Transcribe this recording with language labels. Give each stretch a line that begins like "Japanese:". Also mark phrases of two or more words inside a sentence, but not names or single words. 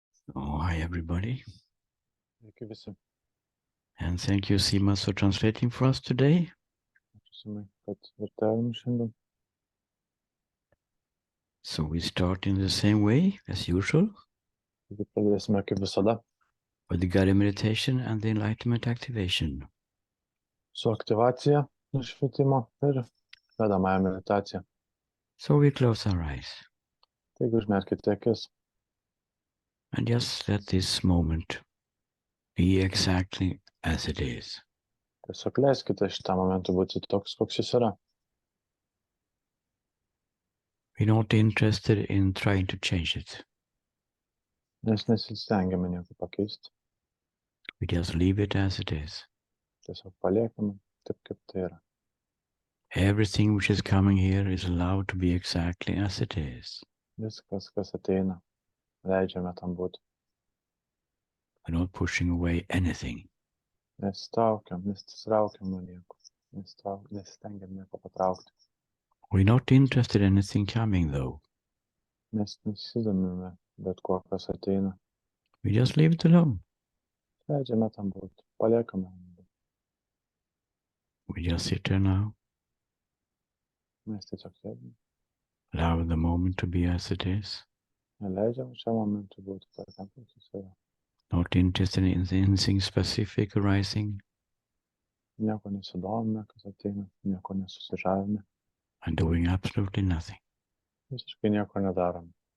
English: Oh, hi everybody.
Lithuanian: Sveiki visi.
English: And thank you, Simas, for translating for us today.
Lithuanian: Ačiū Simai, kad vertėjom šiandien.
English: So we start in the same way as usual
Lithuanian: Taigi pradėsime kaip visada
English: with the guided meditation and the enlightenment activation.
Lithuanian: su aktyvacija nušvietimo ir vedamąją meditaciją.
English: So we close our eyes
Lithuanian: Taigi užmerkite akis
English: and just let this moment be exactly as it is.
Lithuanian: tiesiog leiskite šitam momentui būti toks, koks jis yra.
English: We're not interested in trying to change it.
Lithuanian: Nes nesistengiame nieko pakeisti.
English: We just leave it as it is.
Lithuanian: Tiesiog paliekame taip, kaip tai yra.
English: Everything which is coming here is allowed to be exactly as it is.
Lithuanian: Viskas, kas ateina, leidžiame tam būti.
English: We're not pushing away anything.
Lithuanian: Nesitraukiam nuo nieko. Nesistengiam nieko patraukti.
English: We're not interested in anything coming though.
Lithuanian: Mes nesidomime bet kuo, kas ateina.
English: We just leave it alone.
Lithuanian: Leidžiame tam būti. Paliekame.
English: We just sit there now.
Lithuanian: Mes tiesiog sėdime.
English: Allow the moment to be as it is.
Lithuanian: Leidžiam šiam momentui būti tokiam, koks jis yra.
English: Not interested in anything specific arising.
Lithuanian: Nieko nesidomime, kas ateina, nieko nesusižavime.
English: And doing absolutely nothing.
Lithuanian: Visiškai nieko nedarom.